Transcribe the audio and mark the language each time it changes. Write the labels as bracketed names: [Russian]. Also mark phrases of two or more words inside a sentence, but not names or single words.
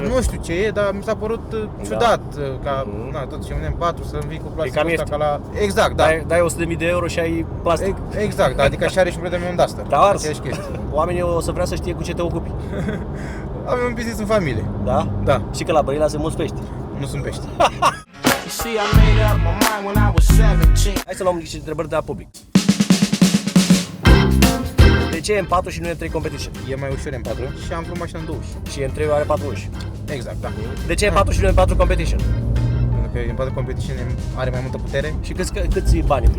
[Romanian] nu știu ce e, dar mi s-a părut ciudat, ca, Mhm. na, tot ce un M4 să vii cu plastic cam ăsta ieftin. ca la... Exact, da. Dai 100.000 de euro și ai plastic. Exact, da, adică și are și un prieten meu un Duster. Te-au ars. Aceeași chestie. Oamenii o să vrea să știe cu ce te ocupi. Avem un business în familie. Da? Da, Și că la Brăila se mulți pești. nu sunt pești. [English] You see, I made up my mind when I was 17. [Romanian] Hai să luăm niște întrebări de la public. De ce e M4 și nu e M3 Competition? E mai ușor M4 și am vrut mașina în 20. Și M3 are 4 uși. Exact, da. De ce e M4 și nu e M4 Competition? Pentru că M4 Competition are mai multă putere. Și câți bani în plus?